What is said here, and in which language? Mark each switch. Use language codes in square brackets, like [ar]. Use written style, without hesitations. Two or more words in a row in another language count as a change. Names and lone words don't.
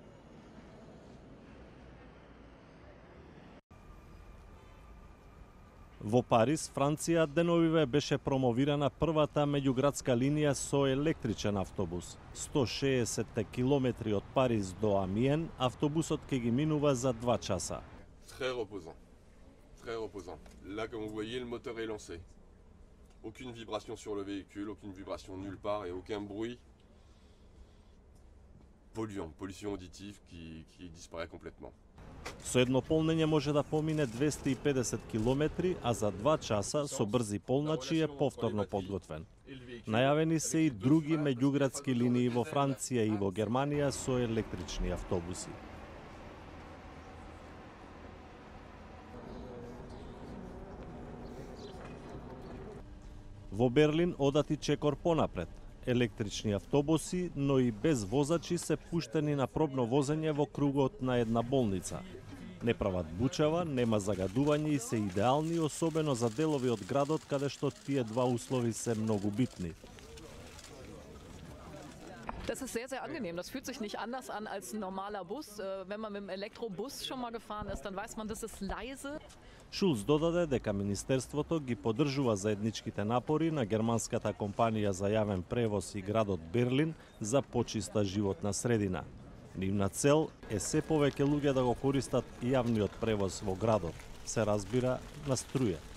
[mk] Во Париз, Франција, деновиве беше промовирана првата меѓуградска линија со електричен автобус. 160 километри од Париз до Амиен, автобусот ќе ги минува за 2 часа. [fr] Très reposant. Très reposant. Là, comme vous voyez, le moteur est lancé. Aucune vibration sur le véhicule, aucune vibration nulle part et aucun bruit polluant, pollution auditive qui disparaît complètement. [mk] Со едно полнење може да помине 250 километри, а за 2 часа со брзи полначи е повторно подготвен. Најавени се и други меѓуградски линии во Франција и во Германија со електрични автобуси. Во Берлин одати чекор понапред. Електрични автобуси, но и без возачи се пуштени на пробно возење во кругот на една болница. Не прават бучава, нема загадување и се идеални, особено за делови од градот каде што тие два услови се многу битни. [de] Das ist sehr, sehr angenehm. Das fühlt sich nicht anders an als ein normaler Bus. Wenn man mit dem Elektrobus schon mal gefahren ist, dann weiß man, das ist leise. [mk] Шулц додаде дека Министерството ги поддржува заедничките напори на германската компанија за јавен превоз и градот Берлин за почиста животна средина. Нивна цел е се повеќе луѓе да го користат јавниот превоз во градот, се разбира на струја.